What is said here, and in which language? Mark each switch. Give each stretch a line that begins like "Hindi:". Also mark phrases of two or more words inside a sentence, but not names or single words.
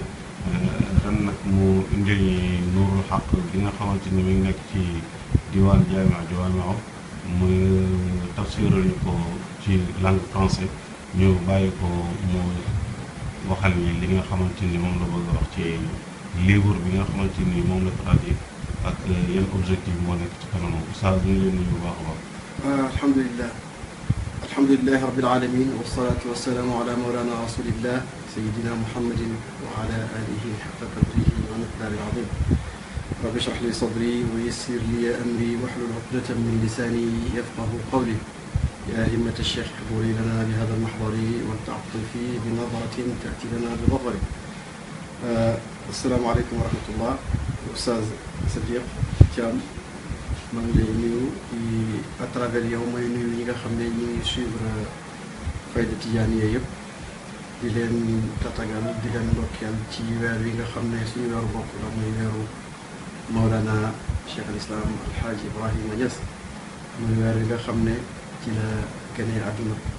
Wolof: ren nag mu indil ñi nuurul xaq bi nga xamante ni mi ngi nekk ci diwaan jaami'a muy tafsiral ñu ko ci
French: langue français
Wolof: ñu bàyyi ko mu waxal ñi li nga xamante ni moom la bëgg a wax ci livre bi nga xamante ni moom la traduire ak yan objectif moo nekk ci kanamam Oustaz ñu ngi leen nuyu bu baax a baax.
Arabic: الحمد لله الحمد لله رب العالمين والصلاة والسلام على مولانا رسول الله سيدنا محمد وعلى آله حق قدره ومقداره العظيم. رب اشرح لي صدري ويسر لي أمري واحلل عقدة من لساني يفقهوا قولي. يا همة الشيخ احضري لنا بهذا المحضر وتعطفي بنظرة تأتي لنا بظفر. السلام عليكم ورحمة الله.
Wolof: Oustaz Sadiq Thiam maa ngi lay nuyu
French: à travers
Wolof: yow mooy nuyu ñi nga xam ne ñu ngi suivre Fayda Tidiane yëpp di leen tatagal di leen ndokkeel ci weer wi nga xam ne suñu weeru bopp la muy weeru Mawlana Cheikh al Islam Alhaji Ibrahima Niass muy weer wi nga xam ne ci la gënee àdduna